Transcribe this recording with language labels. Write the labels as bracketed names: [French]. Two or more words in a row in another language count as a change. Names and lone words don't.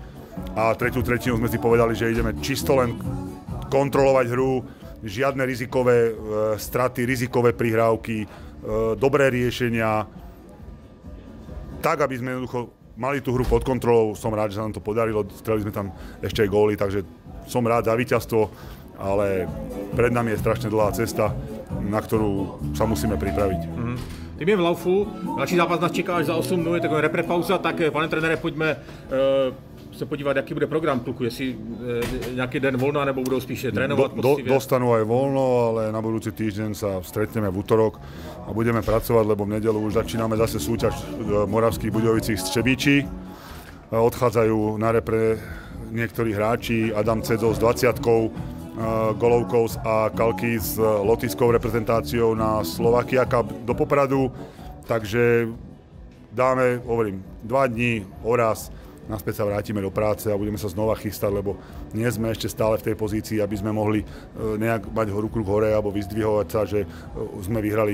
[Slovak] A tretiu tretinu sme si povedali, že ideme čisto len kontrolovať hru, žiadne rizikové straty, rizikové prihrávky, dobré riešenia, tak, aby sme jednoducho mali tú hru pod kontrolou. Som rád, že sa nám to podarilo, strelili sme tam ešte aj góly, takže som rád za víťazstvo, ale pred nami je strašne dlhá cesta, na ktorú sa musíme pripraviť. [Czech] Tým je v laufu, další zápas nás čeká až za 8 dnů, je taková reprepauza, tak pane trenére, pojďme se podívat, jaký bude program kluku, jestli nějaký den volna, nebo budou spíše trénovat poctivě. [Slovak] Dostanú aj voľno, ale na budúci týždeň sa stretneme v útorok a budeme pracovať, lebo v nedeľu už začíname zase súťaž v Moravských Budějovicích z Třebíči. Odchádzajú na repre niektorí hráči, Adam Cedzo s 20-kou, Golovkous a Kalky s lotyšskou reprezentáciou na Slovakia Cup do Popradu, takže dáme, hovorím, 2 dní, oraz, naspäť sa vrátime do práce a budeme sa znova chystať, lebo nie sme ešte stále v tej pozícii, aby sme mohli nejak mať ruku k hore alebo vyzdvihovať sa, že sme vyhrali.